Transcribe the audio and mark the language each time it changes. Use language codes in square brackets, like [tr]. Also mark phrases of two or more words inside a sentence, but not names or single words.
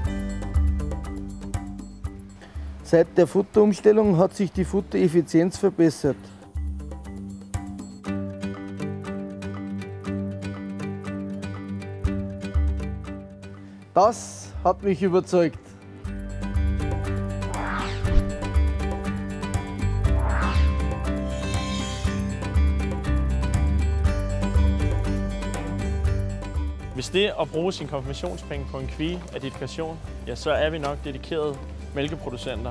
[de] Seit der Futterumstellung hat sich die Futtereffizienz verbessert. Das hat mich überzeugt. [da] Hvis det at bruge sin konfirmationspenge på en kvie er dedikation, ja, så er vi nok dedikerede mælkeproducenter.